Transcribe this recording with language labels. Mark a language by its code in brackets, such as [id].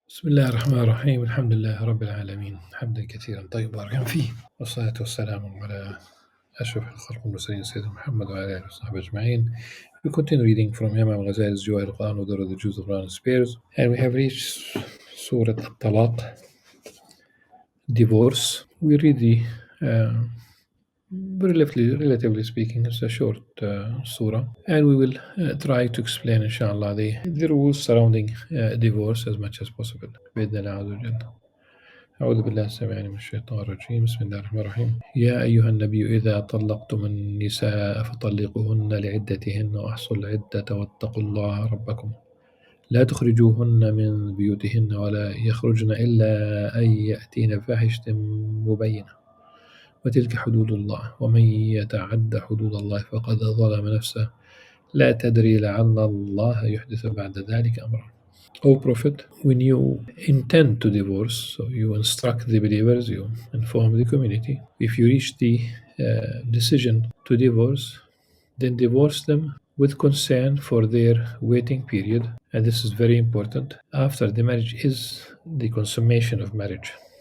[ar] بسم الله الرحمن الرحيم الحمد لله رب العالمين حمدا كثيرا طيبا باركا فيه والصلاة والسلام على أشرف الخلق المرسلين سيدنا محمد وعلى آله وصحبه أجمعين. [en] We continue reading from Imam Al-Ghazali's Joy al-Quran with the Jews of Quran and Spares, and we have reached Surah Al-Talaq, divorce. We read the relatively speaking, it's a short surah, and we will try to explain, inshallah, the rules surrounding divorce as much as possible. [ar] بإذن الله عز وجل. أعوذ بالله السميع العليم من الشيطان الرجيم. بسم الله الرحمن الرحيم. يا أيها النبي إذا طلقتم النساء فطلقوهن لعدتهن وأحصوا العدة واتقوا الله ربكم لا تخرجوهن من بيوتهن ولا يخرجن إلا أن يأتين بفاحشة مبينة وتلك حدود الله ومن يتعد حدود الله فقد ظلم نفسه لا تدري لعل الله يحدث بعد ذلك أمرا. [en] O Prophet, when you intend to divorce, so you instruct the believers, you inform the community. If you reach the decision to divorce, then divorce them with consent for their waiting period. And this is very important. After the marriage is the consummation of marriage.